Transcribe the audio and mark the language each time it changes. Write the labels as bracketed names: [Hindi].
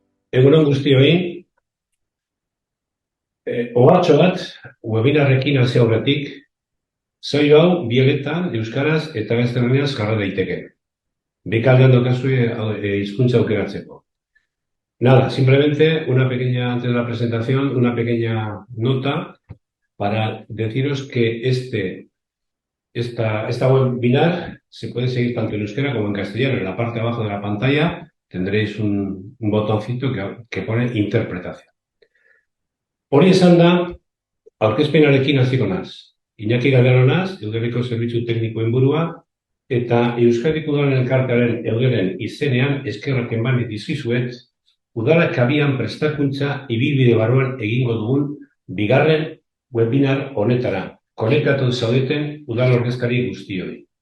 [Basque] Egun on guztioi, ohartxo bat, webinarrekin hasi aurretik, saio hau biegetan, euskaraz eta gaztelaniaz jarra daiteke. Bekaldean dokazue hizkuntza aukeratzeko. [Spanish] Nada, simplemente una pequeña, antes de la presentación, una pequeña nota para deciros que esta webinar se puede seguir tanto en euskera como en castellano. En la parte de abajo de la pantalla tendréis un botoncito que pone interpretación. [Basque] Hori esan da, aurkezpenarekin hasiko naiz. Iñaki Galero naiz, Eudeleko Zerbitzu Teknikoen burua, eta Euskadiko Udalen Elkartearen Eudelen izenean eskerrak eman dizkizuet, udalak abian prestakuntza ibilbide barruan egingo dugun bigarren webinar honetara, konektatu zaudeten udal ordezkari guztioi.